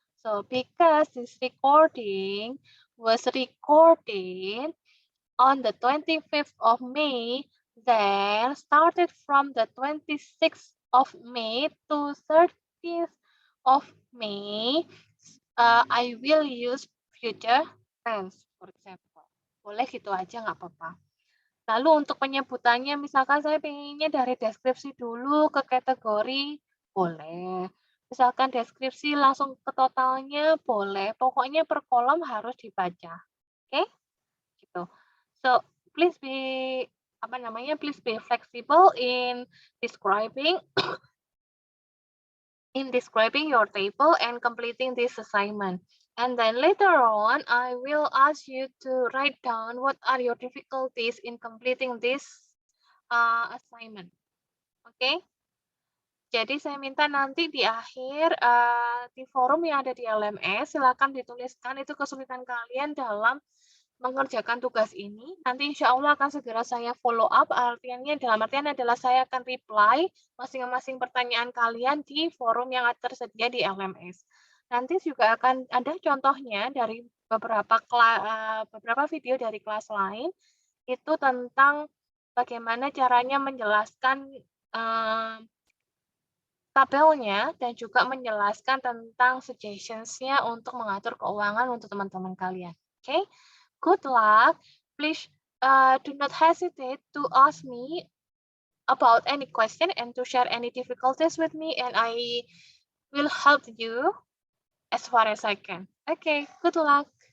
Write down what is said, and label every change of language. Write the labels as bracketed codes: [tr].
[en] So, because this recording was recorded on the 25th of May, then started from the 26th of May to 30th of May, I will use future tense, for example. [id] Boleh gitu aja, nggak apa-apa. Lalu untuk penyebutannya, misalkan saya pengennya dari deskripsi dulu ke kategori, boleh. Misalkan deskripsi langsung ke totalnya, boleh. Pokoknya per kolom harus dibaca. Oke? Gitu. [en] So, please be please be flexible in describing your table and completing this assignment. And then later on, I will ask you to write down what are your difficulties in completing this assignment. [id] Oke? Jadi saya minta nanti di akhir di forum yang ada di LMS, silakan dituliskan itu kesulitan kalian dalam mengerjakan tugas ini. Nanti insya Allah akan segera saya follow up, dalam artian adalah saya akan reply masing-masing pertanyaan kalian di forum yang tersedia di LMS. Nanti juga akan ada contohnya dari beberapa video dari kelas lain, itu tentang bagaimana caranya menjelaskan tabelnya dan juga menjelaskan tentang suggestions-nya untuk mengatur keuangan untuk teman-teman kalian. [en] Oke? Good luck. Please do not hesitate to ask me about any question and to share any difficulties with me, and I will help you as far as I can. Okay, good luck.